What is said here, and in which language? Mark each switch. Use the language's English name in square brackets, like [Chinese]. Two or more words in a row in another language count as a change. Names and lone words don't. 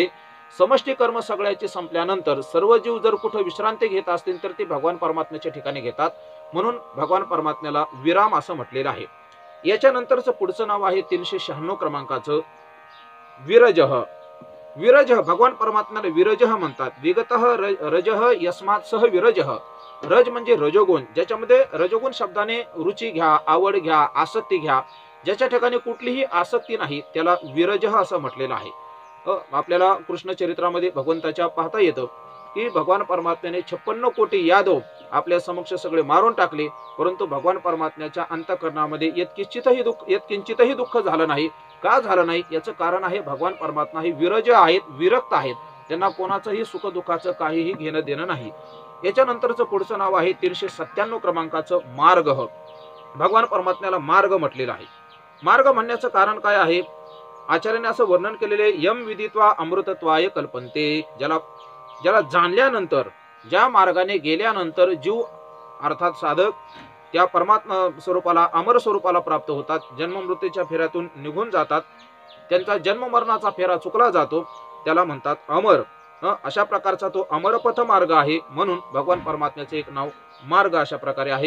[Marathi] समष्टी कर्म सगळ्याची संपल्यानंतर सर्व जीव जर कुठं विश्रांती घेत असतील तर ते भगवान परमात्म्याच्या ठिकाणी घेतात. म्हणून भगवान परमात्म्याला विराम असं म्हटलेलं आहे. याच्यानंतरचं पुढचं नाव आहे 396 क्रमांकाचं विरजः. विरजः भगवान परमात्म्याला विरजः म्हणतात. [Sanskrit] विगतः रजः यस्मात् सह विरजः. [Marathi] रज म्हणजे रजोगुण. ज्याच्यामध्ये रजोगुण शब्दाने रुची घ्या, आवड घ्या, आसक्ती घ्या. ज्याच्या ठिकाणी कुठलीही आसक्ती नाही त्याला विरजः असं म्हटलेलं आहे. आपल्याला कृष्ण चरित्रामध्ये भगवंताच्या पाहता येतं की भगवान परमात्म्याने 56 कोटी यादव आपल्या समक्ष सगळे मारून टाकले परंतु भगवान परमात्म्याच्या अंतःकरणामध्ये यत्किंचितही दुःख झालं नाही. का झालं नाही याचं कारण आहे भगवान परमात्मा हे विरज आहेत, विरक्त आहेत. त्यांना कोणाचंही सुख दुःखाचं काहीही घेणं देणं नाही. याच्यानंतरचं पुढचं नाव आहे 397 क्रमांकाचं मार्गः. भगवान परमात्म्याला मार्ग म्हटलेलं आहे. मार्ग म्हणण्याचं कारण काय आहे आचार्याने असं वर्णन केलेले [Sanskrit] यम विदित्वा अमृतत्वाय कल्पन्ते. [Marathi] ज्याला जाणल्यानंतर ज्या मार्गाने गेल्यानंतर जीव अर्थात साधक त्या परमात्मा स्वरूपाला अमर स्वरूपाला प्राप्त होतात. जन्म मृत्यूच्या फेऱ्यातून निघून जातात. त्यांचा जन्म मरणाचा फेरा चुकला जातो त्याला म्हणतात अमर. अशा प्रकारचा तो अमरपथ मार्ग आहे. म्हणून भगवान परमात्म्याचे एक नाव मार्ग अशा प्रकारे आहे.